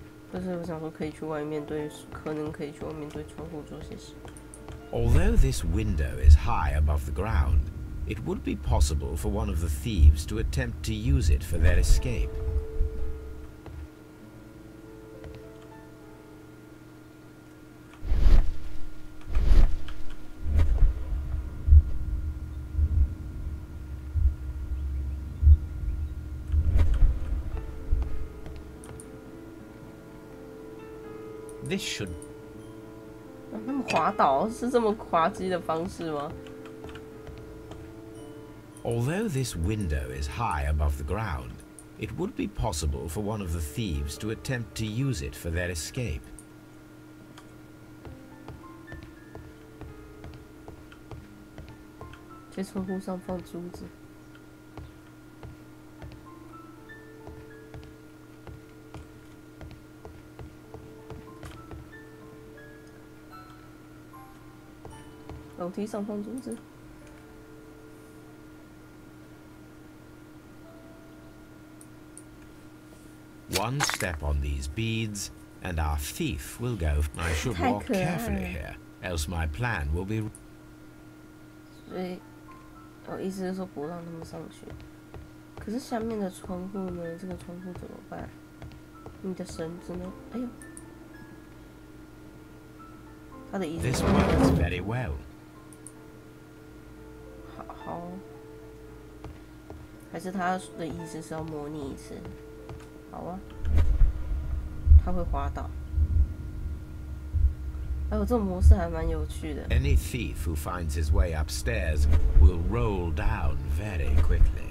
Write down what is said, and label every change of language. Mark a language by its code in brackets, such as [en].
[zh] 不是，我想说可以去外面对，可能可以去外面对窗户做些事。 [en] Although this window is high above the ground, it would be possible for one of the thieves to attempt to use it for their escape. This should... [zh] 让他们滑倒是这么滑稽的方式吗？ [en] Although this window is high above the ground, it would be possible for one of the thieves to attempt to use it for their escape. [zh] 在窗户上放珠子。楼梯上放珠子。 [en] One step on these beads, and our thief will go. I should walk carefully here, else my plan will be... [zh] 所以，意思是说不让他们上去。可是下面的窗户呢？这个窗户怎么办？你的绳子呢？哎呦，他的意思 [en] This [zh] 是 [en] works very well. [zh] 好，还是他的意思是要模拟一次？好啊，他会滑倒。哎呦，这种模式还蛮有趣的。 [en] Any thief who finds his way upstairs will roll down very quickly.